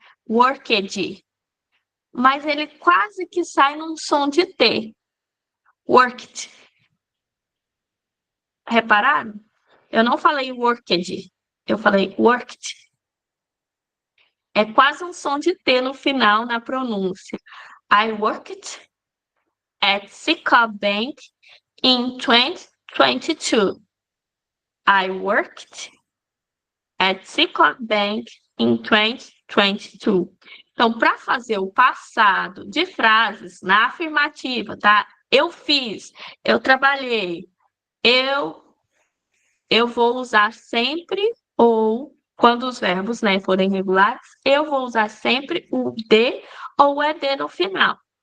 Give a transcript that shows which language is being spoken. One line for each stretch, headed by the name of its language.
Portuguese: Worked. Mas ele quase que sai num som de T. Worked. Repararam? Eu não falei worked, eu falei worked. É quase um som de T no final na pronúncia.
English: I worked at Sicoob Bank in 2022. I worked at Sicoob Bank in 2022.
Portuguese: Então, para fazer o passado de frases na afirmativa, tá? Eu fiz, eu trabalhei, eu vou usar sempre ou, quando os verbos, né, forem regulares, eu vou usar sempre o D ou o ED no final.